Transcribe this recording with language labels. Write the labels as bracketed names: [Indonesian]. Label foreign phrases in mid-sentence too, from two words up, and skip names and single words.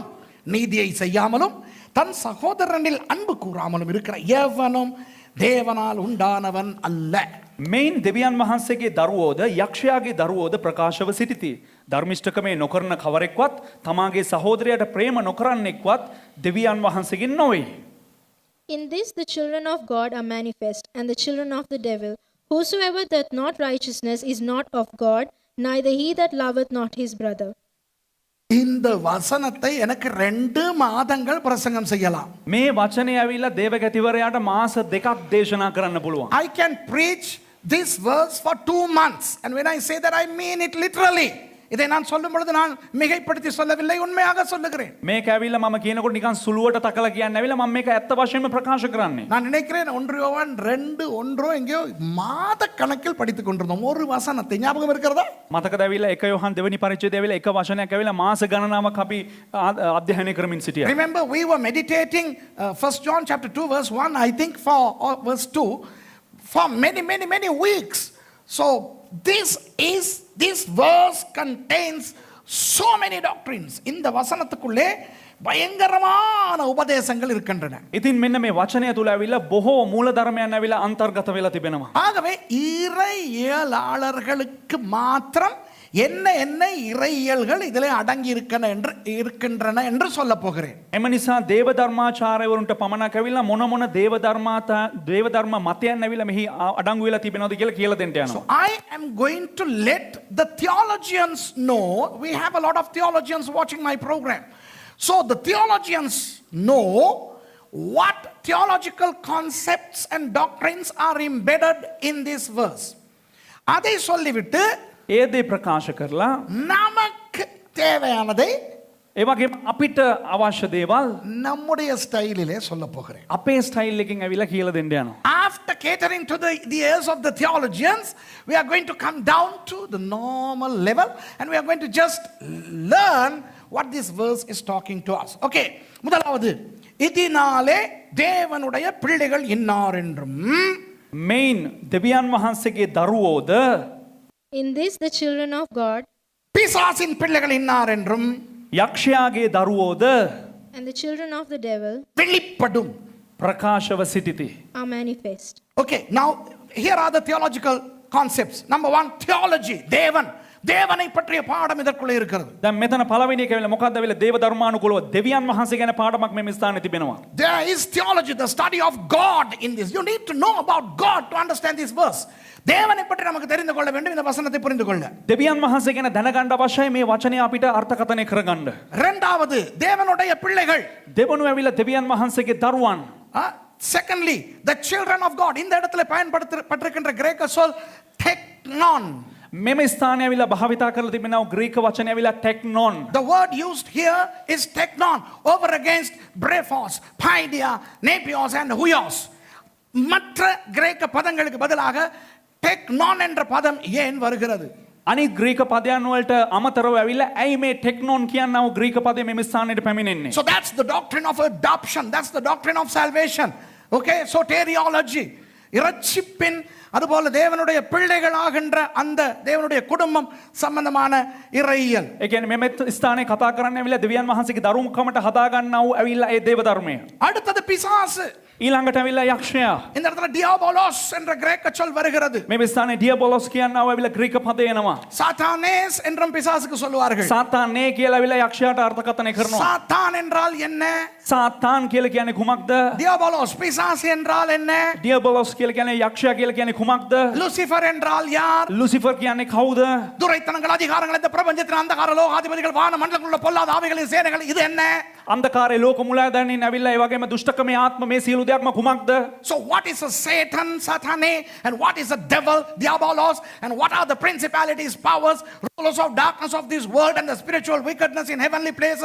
[Tamil] நீதியை செய்யாமலும் தன் சகோதரனில் அன்பு கூறாமலும் இருக்கிற எவனும் தேவனால் உண்டானவன் அல்ல. [Sinhala] මෙයින් දෙවියන් වහන්සේගේ දරුවෝද යක්ෂයාගේ දරුවෝද ප්‍රකාශව සිටිති. ධර්මිෂ්ඨකමේ නොකරන කවරෙක්වත් තමාගේ සහෝදරයාට ප්‍රේම නොකරන්නෙක්වත් දෙවියන් වහන්සේගෙන් නොවේ. [English] In this the children of God are manifest, and the children of the devil. Whosoever doth not righteousness is not of God, neither he that loveth not his brother. [Tamil] இந்த வசனத்தை எனக்கு 2 மாதங்கள் பிரசங்கம் செய்யலாம். [Sinhala] මේ වචනේ ඇවිල්ලා දේවගතිවරයාට මාස 2ක් දේශනා කරන්න පුළුවන්. [English] I can preach this verse for 2 months, and when I say that I mean it literally. [Tamil] இதை நான் சொல்லும் பொழுது நான் மிகைப்படுத்தி சொல்லவில்லை, உண்மையாக சொல்லுகிறேன். [Sinhala] මේක ඇවිල්ලා මම කියනකොට නිකන් සුළුවට තකලා කියන්නේ ඇවිල්ලා මම මේක ඇත්ත වශයෙන්ම ප්‍රකාශ කරන්නේ. [Tamil] நான் நினைக்கிறேன் 1 யோவான் 2:1 எங்கேயோ மாத கணக்கில் படித்துக் கொண்டிருந்தோம். ஒரு வசனத்தை ஞாபகம் இருக்கிறதா? [Sinhala] මතකද ඇවිල්ලා 1 යෝහන් දෙවෙනි පරිච්ඡේදයේ ඇවිල්ලා එක වචනයක් ඇවිල්ලා මාස ගණනාවක් අපි අධ්‍යයනය කරමින් සිටියා. [English] Remember, we were meditating 1 John chapter 2 verse 1, I think, for verse 2 for many weeks. So this verse contains so many doctrines. [Tamil] இந்த வசனத்துக்குள்ளே பயங்கரமான உபதேசங்கள் இருக்கின்றன. [Sinhala] ඉතින් මෙන්න මේ වචනය තුල ඇවිල්ලා බොහෝ මූල ධර්මයන් ඇවිල්ලා අන්තර්ගත වෙලා තිබෙනවා. [Tamil] ஆகவே இறையியலாளர்களுக்கு மாத்திரம் என்ன இறையியல்கள் இதிலே அடங்கி இருக்கின்றன என்று சொல்ல போகிறேன். [Sinhala] එම නිසා දේව ධර්මාචාර්යවරුන්ට පමණක් ඇවිල්ලා මොන දේව ධර්ම මතයන් ඇවිල්ලා මෙහි අඩංගු වෙලා තිබෙනවද කියලා දෙන්න යනවා. [English] So I am going to let the theologians know. We have a lot of theologians watching my program. So the theologians know what theological concepts and doctrines are embedded in this verse. [Tamil] அதை சொல்லிவிட்டு [Sinhala] ඒ දේ ප්‍රකාශ කරලා [Tamil] நமக்கு தேவையானதை [Sinhala] ඒ වගේම අපිට අවශ්‍ය දේවල් [Tamil] நம்முடைய ஸ்டைலிலே சொல்ல போகிறேன். [Sinhala] අපේ ස්ටයිල් එකකින් ඇවිල්ලා කියලා දෙන්න යනවා. [English] After catering to the ears of the theologians, we are going to come down to the normal level and we are going to just learn what this verse is talking to us. [Tamil] Okay, முதலாவது, இதனாலே தேவனுடைய பிள்ளைகள் இன்னார் என்றும். [Sinhala] මෙයින් දෙවියන් වහන්සේගේ දරුවෝද [English] In this the children of God [Tamil] பிசாசின் பிள்ளைகள் இன்னார் என்றும் [Sinhala] යක්ෂයාගේ දරුවෝද [English] and the children of the devil [Tamil] வெளிப்படும். [Sinhala] ප්‍රකාශව සිටිති. [English] are manifest. Okay, now here are the theological concepts. Number one, theology. [Tamil] தேவனை பற்றிய பாடம் இதற்குள்ளே இருக்கிறது. [Sinhala] දැන් මෙතන පළවෙනි එක වෙලා මොකද්ද වෙලා දේව ධර්මානුකූලව දෙවියන් වහන්සේ ගැන පාඩමක් මේ ස්ථානයේ තිබෙනවා. [English] There is theology, the study of God in this. You need to know about God to understand this verse. [Tamil] தேவனை பற்றி நமக்கு தெரிந்து கொள்ள வேண்டும் இந்த வசனத்தை புரிந்து கொள்ள. [Sinhala] දෙවියන් වහන්සේ ගැන දැනගන්න අවශ්‍යයි මේ වචනය අපිට අර්ථකථනය කරගන්න. [Tamil] இரண்டாவது, தேவனுடைய பிள்ளைகள். [Sinhala] දෙවනුව ඇවිල්ලා දෙවියන් වහන්සේගේ දරුවන්. [English] Secondly, the children of God. [Tamil] இந்த இடத்துல பயன்படுத்தப்பட்டிருக்கின்ற கிரேக்க சொல் teknon. [Sinhala] මෙම ස්ථානය ඇවිල්ලා භාවිතා කරලා තිබෙනවා ග්‍රීක වචනය ඇවිල්ලා ටෙක්නොන්. [English] The word used here is teknon over against brephos, paidia, nepios and huios. [Tamil] மற்ற கிரேக்க பதங்களுக்கு பதிலாக teknon என்ற பதம் ஏன் வருகிறது? [Sinhala] අනිත් ග්‍රීක පදයන් වලට අමතරව ඇවිල්ලා ඇයි මේ ටෙක්නොන් කියනව ග්‍රීක පදය මෙම ස්ථානයට පැමිණෙන්නේ? [English] So that's the doctrine of adoption. That's the doctrine of salvation. Okay, soteriology. [Tamil] இரட்சிப்பின் அதுபோல தேவனுடைய பிள்ளைகளாகின்ற அந்த தேவனுடைய குடும்பம் சம்பந்தமான இறையியல். [Sinhala] ඒ කියන්නේ මෙම ස්ථානයේ කතා කරන්නේ ඇවිල්ලා දෙවියන් වහන්සේගේ දරුමුකමට හදා ගන්නව ඇවිල්ලා ඒ දේව ධර්මය. [Tamil] அடுத்தது பிசாசு. [Sinhala] ඊළඟට ඇවිල්ලා යක්ෂයා. [Tamil] இந்த இடத்துல diabolos என்ற கிரேக்க சொல் வருகிறது. [Sinhala] මේ ස්ථානයේ ඩියබොලොස් කියනව ඇවිල්ලා ග්‍රීක පදය එනවා. [Tamil] சாத்தானேஸ் என்றும் பிசாசுக்கு சொல்லுவார்கள். [Sinhala] සාතානේ කියලා ඇවිල්ලා යක්ෂයාට අර්ථකථනය කරනවා. [Tamil] சாத்தான் என்றால் என்ன? [Sinhala] සාතාන් කියලා කියන්නේ කුමක්ද? [Tamil] diabolos பிசாசு என்றால் என்ன? [Sinhala] ඩියබොලොස් කියලා කියන්නේ යක්ෂයා කියලා කියන්නේ කුමක්ද? [Tamil] லூசிஃபர் என்றால் யார்? [Sinhala] ලුසිෆර් කියන්නේ කවුද? [Tamil] துரைத்தனங்கள் அதிகாரங்கள் இந்த பிரபஞ்சத்தின் அந்தகார லோகாதிபதிகள் வான மண்டலங்களில் உள்ள பொல்லாத ஆவிகளின் சேனைகள் இது என்ன? [Sinhala] අන්ධකාරයේ ලෝක මුලා දැනින් ඇවිල්ලා ඒ වගේම දුෂ්ටකමේ ආත්ම මේ සියලු දෙයක්ම කුමක්ද? [English] So what is a Satan, Satane, and what is a devil, diabolos, and what are the principalities, powers, rulers of darkness of this world and the spiritual wickedness in heavenly places?